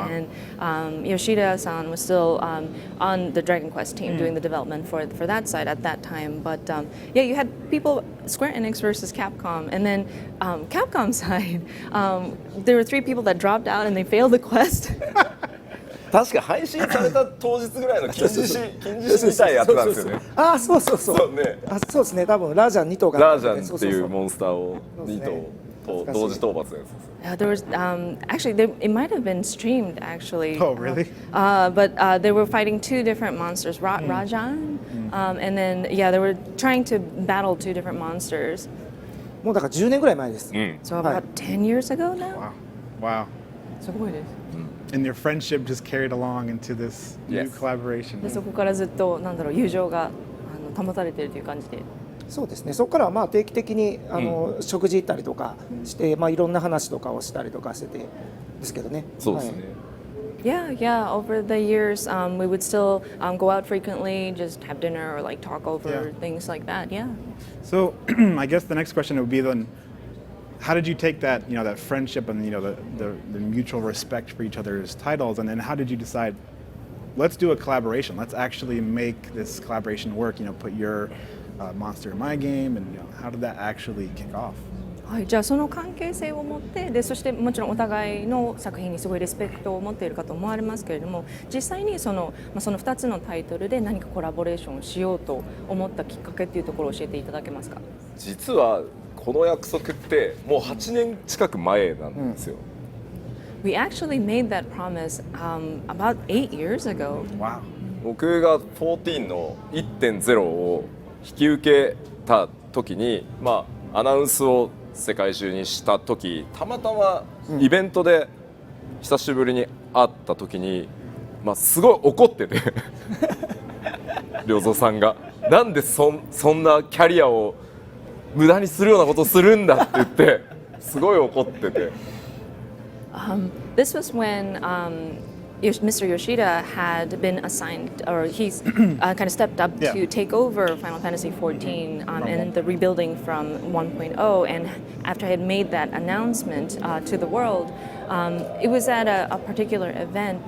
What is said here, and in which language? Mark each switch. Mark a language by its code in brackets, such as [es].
[en] And Yoshida-san was still on the Dragon Quest team doing the development for that side at that time. But yeah, you had people, Square Enix versus Capcom. And then Capcom side, there were 3 people that dropped out and they failed the quest. [ja] 確か配信された当日ぐらいの金獅子みたいやってたんですよね。ああそうそうね、あそうですね、多分ラージャン2頭がラージャンっていうモンスターを2頭と同時討伐のやつです。 [en] There was actually it might have been streamed actually. Oh, really? But they were fighting 2 different monsters, Rajan, and then yeah, they were trying to battle 2 different monsters. [ja] もうだから10年ぐらい前です。 [en] So about 10 years ago now. Wow. [ja] すごいです。 [en] And your friendship just carried along into this new Yes. collaboration. [ja] でそこからずっと友情が保たれているという感じで。そうですね。そこからはまあ定期的に食事行ったりとかして、まあいろんな話とかをしたりとかしててですけどね。そうですね。 [en] Yeah, yeah. Over the years, we would still go out frequently, just have dinner or like talk over Yeah. things like that. Yeah. So I guess the next question would be then, how did you take that, that friendship and the mutual respect for each other's titles, and then how did you decide, let's do a collaboration, let's actually make this collaboration work, put your monster in my game, and how did that actually kick off? [ja] はい、じゃあその関係性を持ってでそしてもちろんお互いの作品にすごいリスペクトを持っているかと思われますけれども、実際にその2つのタイトルで何かコラボレーションをしようと思ったきっかけっていうところを教えていただけますか。実はこの約束ってもう8年近く前なんですよ。 [en] We actually made that promise about 8 years ago. Wow. [ja] 僕が14の 1.0 を引き受けた時に、まあアナウンスを世界中にした時、たまたまイベントで久しぶりに会った時に、まあ、すごい怒ってて良三さんがなんでそんなキャリアを無駄にするようなことをするんだって言ってすごい怒ってて。 [en] This was when Mr. Yoshida had been assigned, or he's kind of stepped up Yeah. to take over Final Fantasy XIV and the rebuilding from 1.0. And after I had made that announcement to the world, it was at a particular event.